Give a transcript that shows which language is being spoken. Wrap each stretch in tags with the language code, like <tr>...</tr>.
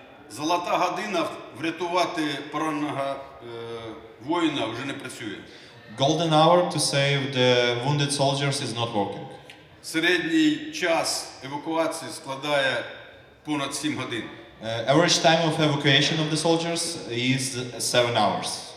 <uk>Золота година врятувати пораненого воїна вже не працює.</uk> <en>Golden hour to save the wounded soldiers is not working.</en> <uk>Середній час евакуації складає понад 7 годин.</uk> <en>Average time of evacuation of the soldiers is 7 hours.</en>